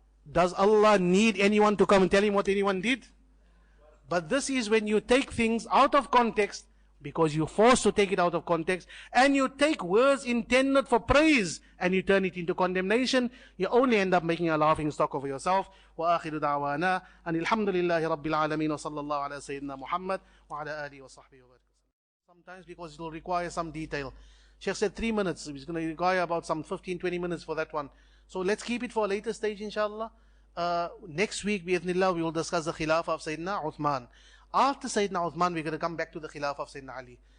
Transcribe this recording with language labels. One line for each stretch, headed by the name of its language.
English: Does Allah need anyone to come and tell him what anyone did? But this is when you take things out of context, because you're forced to take it out of context, and you take words intended for praise and you turn it into condemnation, you only end up making a laughing stock of yourself.
Arabic: وآخر دعوانا أن الحمد لله رب العالمين وصلى الله على سيدنا محمد وعلى آله وصحبه وبركاته.
English: Sometimes because it will require some detail. Sheikh said 3 minutes. It's going to require about some 15-20 minutes for that one. So let's keep it for a later stage, inshallah. Next week, bi'idhnillah, we will discuss the Khilafah of Sayyidina Uthman. After Sayyidina Uthman, we're going to come back to the Khilafah of Sayyidina Ali.